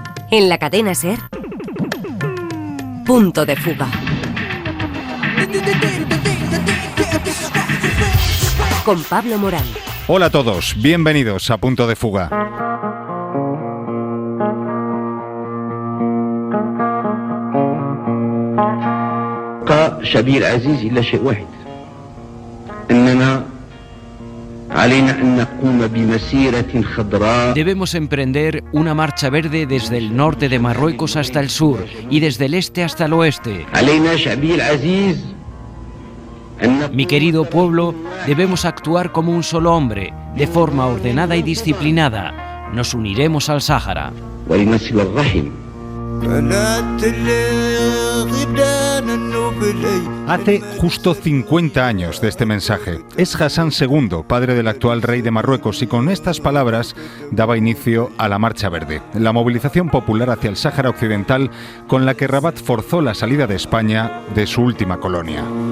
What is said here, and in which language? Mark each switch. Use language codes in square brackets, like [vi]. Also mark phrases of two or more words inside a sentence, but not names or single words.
[es] En la cadena SER, Punto de Fuga. Con Pablo Morán. Hola a todos, bienvenidos a Punto de Fuga. [ar] شبيل عزيز إلا شيء واحد أننا علينا أن نقوم بمسيرة خضراء. [es] Debemos emprender una marcha verde desde el norte de Marruecos hasta el sur y desde el este hasta el oeste. [ar] علينا شبيل عزيز. [es] Mi querido pueblo, debemos actuar como un solo hombre, de forma ordenada y disciplinada. Nos uniremos al Sáhara. [ar] ولنصل الرحم. [es] Hace justo 50 años de este mensaje. Es Hassan II, padre del actual rey de Marruecos, y con estas palabras daba inicio a la Marcha Verde, la movilización popular hacia el Sáhara Occidental con la que Rabat forzó la salida de España de su última colonia.